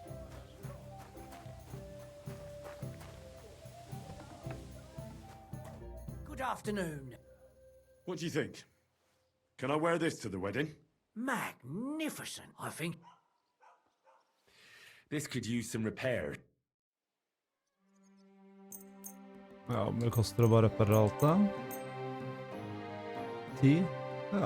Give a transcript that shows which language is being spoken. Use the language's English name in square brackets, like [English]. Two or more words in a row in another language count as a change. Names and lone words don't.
[English] Good afternoon. What do you think? Can I wear this to the wedding? Magnificent, I think. This could use some repair. [Norwegian] Ja, men det koster å bare reparere alt da. 10? Ja.